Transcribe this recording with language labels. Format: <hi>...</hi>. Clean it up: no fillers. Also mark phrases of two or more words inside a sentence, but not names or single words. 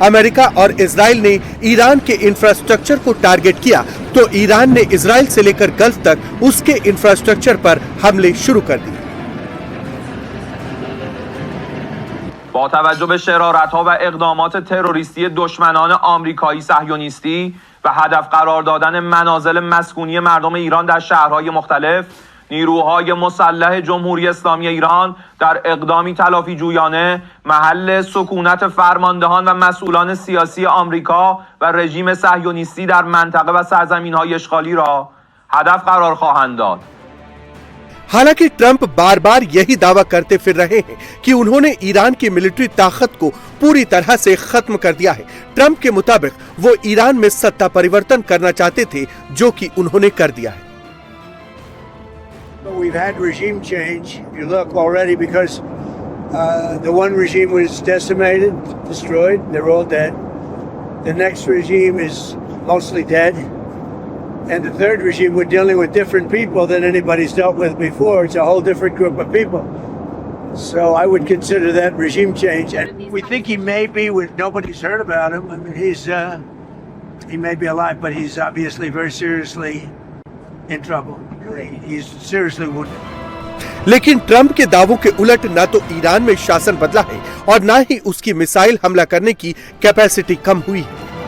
<hi>अमेरिका और इजराइल ने ईरान के इंफ्रास्ट्रक्चर को टारगेट किया तो ईरान ने इजराइल से लेकर गल्फ तक उसके इंफ्रास्ट्रक्चर पर हमले शुरू कर दिए।</hi> <fa>با توجه به شرارت‌ها و اقدامات تروریستی دشمنان آمریکایی صهیونیستی و هدف قرار دادن منازل مسکونی مردم ایران در شهرهای مختلف، نیروهای مسلح جمهوری اسلامی ایران در اقدامی تلافی جویانه محل سکونت فرماندهان و مسئولان سیاسی آمریکا و رژیم صهیونیستی در منطقه و سرزمین‌های اشغالی را هدف قرار خواهند داد.</fa> <hi>हालांकि ट्रंप बार बार यही दावा करते फिर रहे हैं कि उन्होंने ईरान की मिलिट्री ताकत को पूरी तरह से खत्म कर दिया है। ट्रंप के मुताबिक वो ईरान में सत्ता परिवर्तन करना चाहते थे, जो कि उन्होंने कर दिया है।</hi> <en>We've had regime change. You look already because the one regime was decimated, destroyed. They're all dead. The next regime is mostly dead. And the third regime, we're dealing with different people than anybody's dealt with before. It's a whole different group of people. So I would consider that regime change. And we think he may be, nobody's heard about him. I mean, he may be alive, but he's obviously very seriously in trouble. He's seriously wounded.</en> <hi>लेकिन ट्रंप के दावों के उलट ना तो ईरान में शासन बदला है और ना ही उसकी मिसाइल हमला करने की कैपेसिटी कम हुई है।</hi>